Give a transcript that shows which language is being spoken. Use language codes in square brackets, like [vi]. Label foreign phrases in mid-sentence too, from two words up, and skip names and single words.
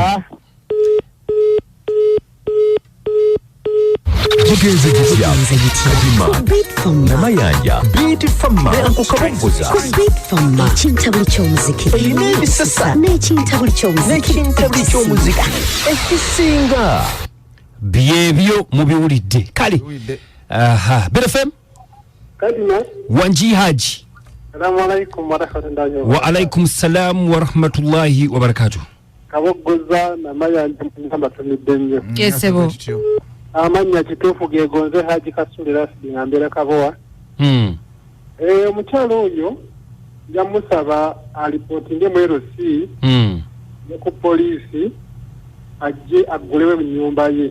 [lg] Tugenze gitya Kadima Namayanja Beat Fama Okukabuza ekintabuli ky'omuziki ebisasa n'ekintabuli ky'omuziki ekisinga byebyo mubiwulidde kale. BFM Kadima Wanji Haji. [ar] السلام عليكم ورحمة الله وعليكم السلام ورحمة الله وبركاته. [lg] Kabogoza Namayanja mugamba tumidde nnyo. Yesebo. Amanya kituufu gegonze Haji Kasule Rashid ngambira Kabowa. Omukyalo oyo yamusaba alipotinge mu LC ne ku poliisi ajje aggulewe mu nnyumba ye.